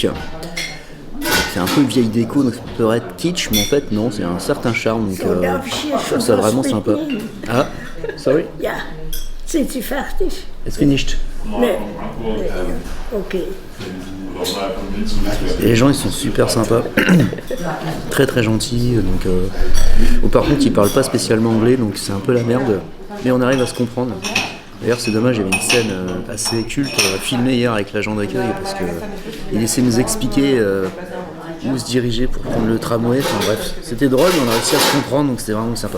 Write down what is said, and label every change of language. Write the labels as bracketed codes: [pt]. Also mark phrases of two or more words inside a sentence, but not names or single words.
[fr] C'est un peu une vieille déco, donc ça peut être kitsch, mais en fait non, c'est un certain charme, donc je trouve ça vraiment sympa. [en] Ah, sorry? [de] Ja, sind Sie fertig? [en] It's finished. [de] Nee. [fr] Ok. Et les gens ils sont super sympas, très gentils, donc par contre ils parlent pas spécialement anglais, donc c'est un peu la merde, mais on arrive à se comprendre. D'ailleurs c'est dommage, il y avait une scène assez culte filmée hier avec l'agent d'accueil, parce qu'il essayait de nous expliquer où se diriger pour prendre le tramway, enfin bref, c'était drôle, mais on a réussi à se comprendre, donc c'était vraiment sympa.